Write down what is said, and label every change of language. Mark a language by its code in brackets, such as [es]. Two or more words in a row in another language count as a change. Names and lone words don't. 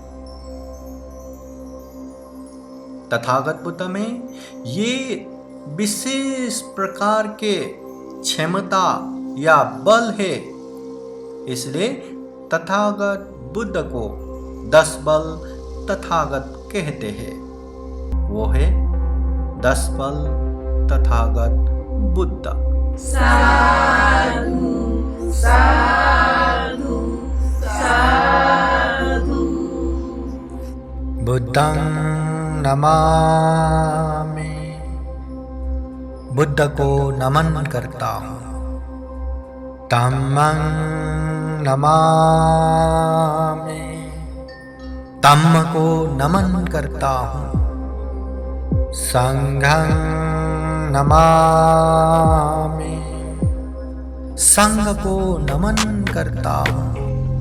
[hi] तथागत बुद्ध में ये विशेष प्रकार के क्षमता या बल है, इसलिए तथागत बुद्ध को 10 बल तथागत कहते हैं। वो है 10 बल तथागत बुद्ध। [pi] साधु साधु साधु। बुद्धं नमामि, [hi] बुद्ध को नमन करता हूँ। [pi] धम्मं नमामि, [hi] धम्म को नमन करता हूँ। [pi] संघं नमामि, [hi] संघ को नमन करता हूँ।